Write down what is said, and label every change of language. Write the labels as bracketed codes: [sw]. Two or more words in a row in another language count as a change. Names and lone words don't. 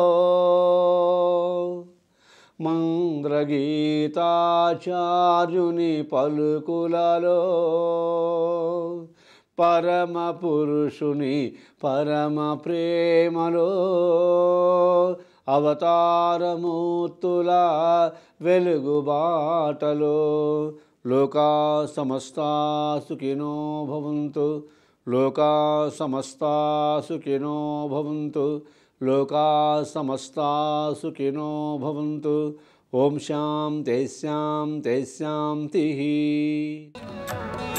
[te] మంద్రగీతాచార్యుని పలుకులలో, పరమ పురుషుని పరమ ప్రేమలో, అవతారమూర్తుల వెలుగు బాటలో [sa] లోకా సమస్తా సుఖినో భవంతు, లోకా సమస్తా సుఖినో భవంతు, లోకా సమస్తా సుఖినో భవంతు. ఓం శాంతి శాంతి శాంతి.